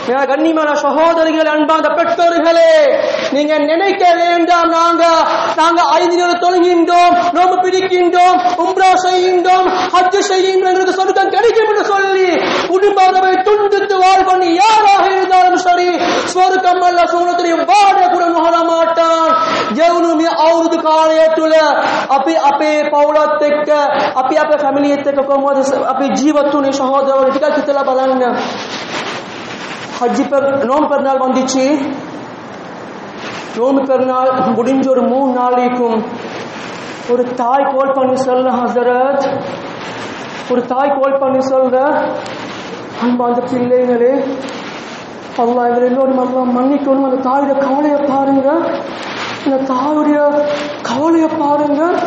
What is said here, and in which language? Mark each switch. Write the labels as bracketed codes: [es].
[ta] கண்ணியமான சகோதரிகள், அன்பான பெற்றோர்களே, நீங்க நினைக்க வேண்டாம் நாங்க 5 நேரம் தொழுகின்றோம், நோன்பு பிடிக்கின்றோம், உம்ரா செய்கின்றோம், ஹஜ் செய்கின்றோம், எங்களுக்கு சொர்க்கம் கிடைக்கும் என்று சொல்லி குடும்பத்தை துண்டித்து வாழ் பண்ணி யாராக இருந்தாலும் சரி சொர்க்கம் அல்ல சூனத்திலே வாட கூட நுகர மாட்டான். [si] ජවුනුමිය අවුරුදු කාලය තුල අපි අපේ පවුලත් එක්ක අපි අපේ ෆැමිලියත් එක්ක කොහොමද අපි ජීවත් වුනේ සහෝදරවරු ටිකක් හිතලා බලන්න. [ta] ஹஜ்ஜி நோன்பு பெருநாள் வந்துச்சு. நோன்பு பெருநாள் முடிஞ்ச ஒரு 3 நாளைக்கும் ஒரு தாய் கால் பண்ணி சொல்ல, ஹஸரத், ஒரு தாய் கால் பண்ணி சொல்ற, அன்பார்ந்த பிள்ளைகளே, அல்லாஹ் இவரை எல்லோரும் அல்லாஹ் மன்னிக்கணும், அந்த தாயுடைய கவலையை பாருங்க, இந்த தாயுடைய கவலையை பாருங்க.